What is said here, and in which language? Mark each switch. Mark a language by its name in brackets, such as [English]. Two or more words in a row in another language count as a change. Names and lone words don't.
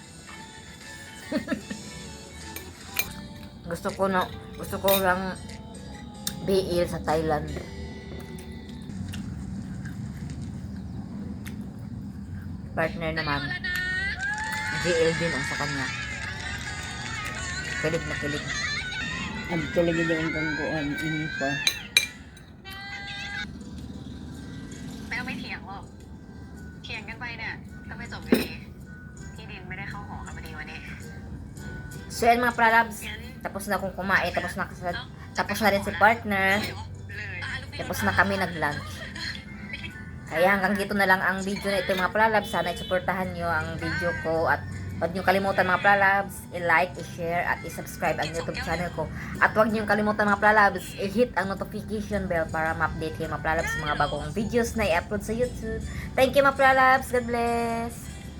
[Filipino] gusto ko lang BL sa Thailand. Partner naman, JL din ang sa kanya. Kilig na kilig. Ang tuloy din yung gangguan. Ini pa. [Thai] ไม่ต้องไปเถียงหรอกเถียงกันไปเนี่ยก็ไม่จบอยู่ดีที่ดินไม่ได้เข้าหอกันพอดีวันนี้ [Filipino] So yan mga pralabs, tapos na akong kumain, tapos na rin si partner, [Thai] เลย [Filipino] tapos na kami nag-lunch. Kaya hanggang dito na lang ang video na ito mga pralabs. Sana i-supportahan nyo ang video ko at huwag nyo kalimutan mga pralabs, i-like, i-share at i-subscribe ang YouTube channel ko. At huwag nyo kalimutan mga pralabs, i-hit ang [English] notification bell [Filipino] para ma-update kayo mga pralabs sa mga bagong videos na i-upload sa YouTube. [English] Thank you [Filipino] mga pralabs, [English] God bless!